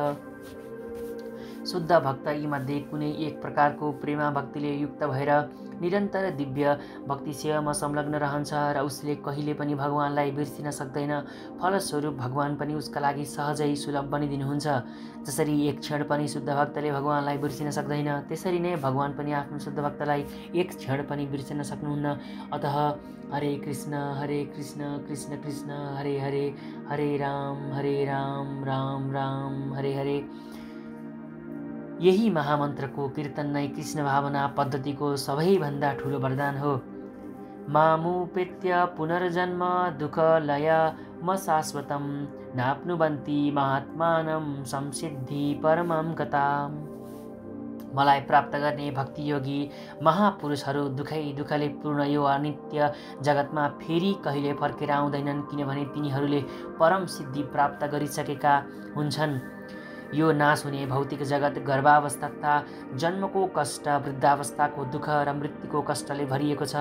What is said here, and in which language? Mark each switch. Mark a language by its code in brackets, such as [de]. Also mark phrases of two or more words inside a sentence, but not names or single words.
[ne] शुद्ध भक्त यीमध्ये कुनै एक प्रकारको प्रेमा भक्तिले युक्त भएर निरन्तर दिव्य भक्ति सेवामा संलग्न रहन्छ र उसले कहिले पनि भगवानलाई बिर्सिन सक्दैन। फलस्वरूप भगवान पनि उसका लागि सहजै सुलभ बनिदिनुहुन्छ। जसरी एक क्षण पनि शुद्ध भक्तले भगवानलाई बिर्सिन सक्दैन, त्यसरी नै भगवान पनि आफ्नो शुद्ध भक्तलाई एक क्षण पनि बिर्सिन सक्नुहुन्न। अतः हरे कृष्ण कृष्ण कृष्ण हरे हरे, हरे राम राम राम हरे हरे। यही महामन्त्रको कीर्तन नै कृष्ण भावना पद्धतिको सबैभन्दा ठुलो वरदान हो। [sa] मामुपेत्य पुनर्जन्म दुःखलय म शाश्वतम नाप्नुवन्ति महात्मानं संसिद्धि परमं गताम्। [ne] मलाई प्राप्त गर्ने भक्ति योगी महापुरुषहरू दुःखले पूर्ण यो अनित्य जगतमा फेरि कहिले फर्केर आउँदैनन्, किनभने तिनीहरूले परम सिद्धि प्राप्त गरिसकेका हुन्छन्। यो नाश हुने भौतिक जगत गर्भावस्था तथा जन्मको कष्ट, वृद्धावस्थाको दुःख र मृत्युको कष्टले भरिएको छ।